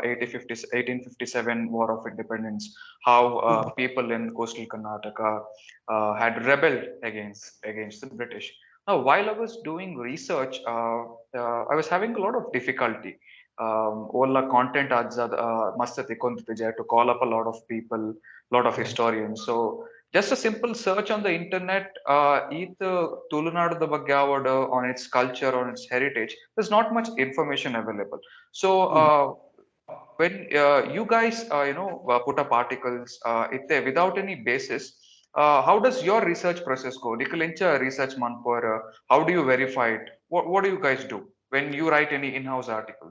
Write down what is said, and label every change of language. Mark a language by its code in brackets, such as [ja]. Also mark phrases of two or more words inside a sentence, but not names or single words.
[en] 1857 War of Independence, how people in coastal Karnataka had rebelled against the British. Now, while I was doing research, I was having a lot of difficulty. All the content must to call up a lot of people, lot of Correct. historians. So just a simple search on the internet, [tcy] ಇದು ತುಳುನಾಡದ ಬಗ್ಗೆ ಯಾವಡು [en] on its culture, on its heritage, there's not much information available. So when you guys put up articles without any basis, how does your research process go? [tcy] Dikkalincha research manpor, [en] how do you verify it? What do you guys do when you write any in-house articles?